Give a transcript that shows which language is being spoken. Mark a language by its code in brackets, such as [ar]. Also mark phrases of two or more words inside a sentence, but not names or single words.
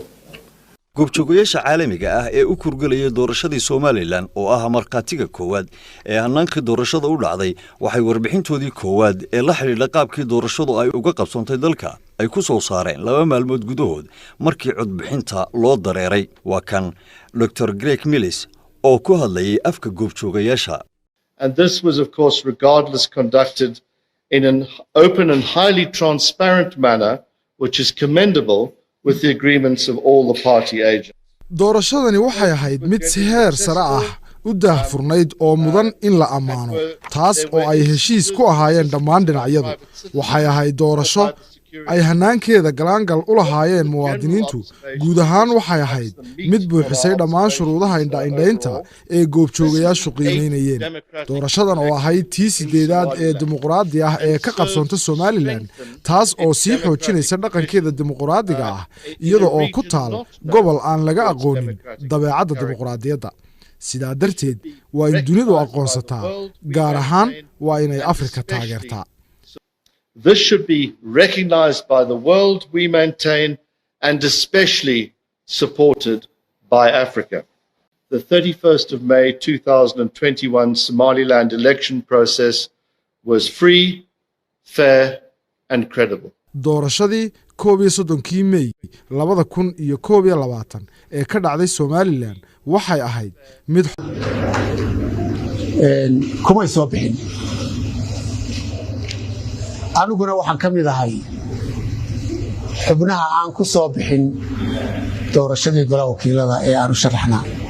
[so] goobjoogayaasha caalamiga ah ee u kurgalaya doorashadii Somaliland oo ah marqaatiga koowaad ee hannaanka doorashada u dhacday waxay warbixintoodii koowaad ee la xiriirta qaabkii doorashadu ay uga qabsantay dalka ay ku soo saareen 2 maalmood gudahood markii codbixinta loo dareeray waa kan Dr. Greg Mills oo ku hadlayay afka goobjoogayaasha [en] and this was of course regardless conducted in an open and highly transparent manner which is commendable with the agreements of all the party agents. [so] doorashadani waxay ahayd mid si heer sare ah u daahfurnayd oo mudan in la ammaano taas oo ay heshiis ku ahaayeen dhammaan dhinacyadu waxay ahayd doorasho ay hanaankeeda galaangal u lahaayeen muwaadiniintu guud ahaan waxay ahayd mid buuxisay dhammaan shuruudaha indhaynta ee goobjoogayaashu qiimeynayeen doorashadan oo ahayd tii 8aad ee dimuqraadi ah ee ka qabsanta Somaliland taas oo sii xoojinaysa dhaqankeeda dimuqraadiga ah iyada oo ku taal gobol aan laga aqoonin dabeecadda dimuqraadiyadda sidaa darteed waa in dunidu aqoonsataa gaar ahaan waa inay Afrika taageertaa [en] This should be recognized by the world we maintain and especially supported by Africa. The 31st of May 2021 Somaliland election process was free, fair and impartial. fair and credible. [so] doorashadii 31 May 2021 ee ka dhacday Somaliland waxay ahayd mid kuma soo bixin aniguna waxaan ka mid ahay xubnaha aan ku soo bixin doorashadii golaha wakiilada ee aanu sharaxnaa